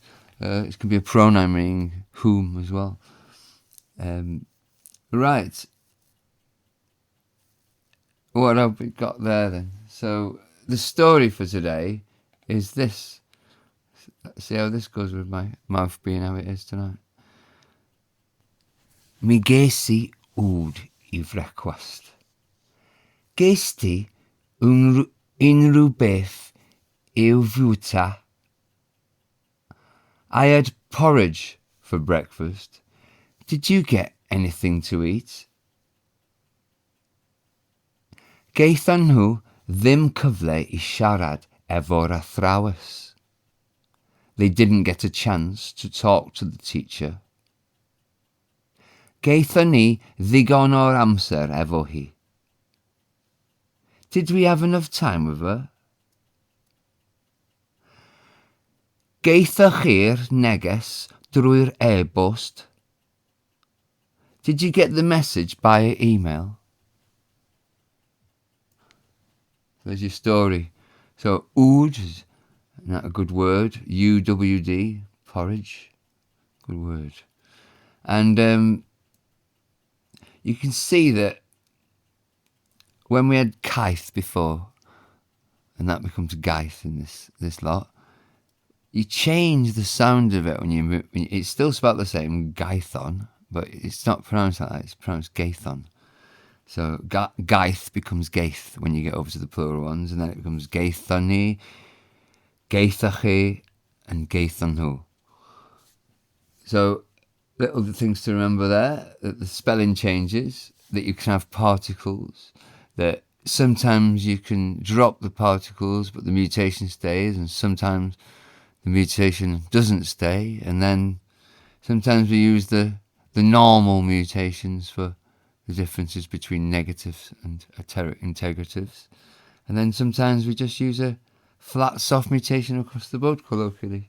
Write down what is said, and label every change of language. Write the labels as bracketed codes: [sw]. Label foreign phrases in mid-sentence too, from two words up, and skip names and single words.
[en] It can be a pronoun meaning whom as well. Right. What have we got there then? So the story for today is this. Let's see how this goes with my mouth being how it is tonight. [cy] Mi ges I wd I frecwast. Ges ti unrhyw beth i'w fwyta? [en] I had porridge for breakfast. Did you get anything to eat? [cy] Geithon nhw ddim cyfle I siarad efo'r athrawes. [en] They didn't get a chance to talk to the teacher. [cy] Geithon ni ddigon o'r amser efo hi. [en] Did we have enough time with her? [cy] Geithoch chi'r neges drwy'r e-bost? [en] Did you get the message by email? There's your story. So, wd is not a good word. UWD, porridge. Good word. And you can see that when we had caeth before, and that becomes gaeth in this lot, you change the sound of it when you move. It's still spelled the same, gaethon, but it's not pronounced like that. It's pronounced gaethon. So gaeth becomes gaeth when you get over to the plural ones, and then it becomes gaethoni, gaethochi, and [cy] gaethon nhw. [en] So little things to remember there, that the spelling changes, that you can have particles, that sometimes you can drop the particles but the mutation stays, and sometimes the mutation doesn't stay, and then sometimes we use the normal mutations for the differences between negatives and interrogatives, and then sometimes we just use a flat soft mutation across the board colloquially.